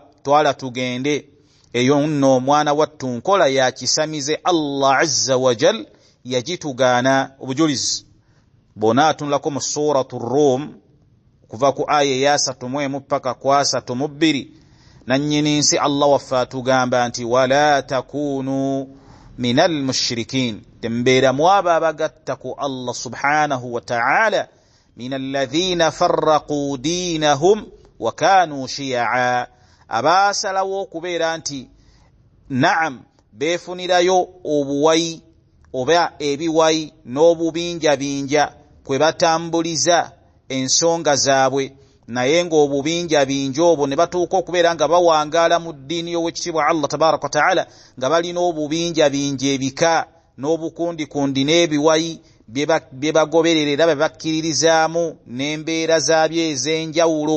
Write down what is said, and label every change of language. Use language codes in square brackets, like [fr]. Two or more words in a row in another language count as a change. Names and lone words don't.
[lg] Twala tugende eyo nno omwana wattu nkola ya kisamize [ar] الله عز وجل [lg] yagitugaana obujulizi. Bona atunulako mu suratu Rum kuva ku aya ya 3 mpaka ku 32, nannyini nsi Allah waffe atugamba nti [ar] ولا تكونوا من المشركين, [lg] tembeera mwaba abagatta ku [ar] الله سبحانه وتعالى, من الذين فرقوا دينهم وكانوا شيعا, [lg] abaasalawo okubeera nti naam beefunirayo obuwayi oba ebiwayi n'obubinjabinja kwe batambuliza ensonga zaabwe, naye ng'obubinjabinja obwo ne batuuka okubeera nga bawangaala mu ddiini y'Oweekitiibwa [ar] الله تبارك وتعالى, [lg] nga balina obubinjabinja ebika n'obukundikundi n'ebiwayi bye bagoberera era bye bakkiririzaamu n'embeera zaabyo ez'enjawulo.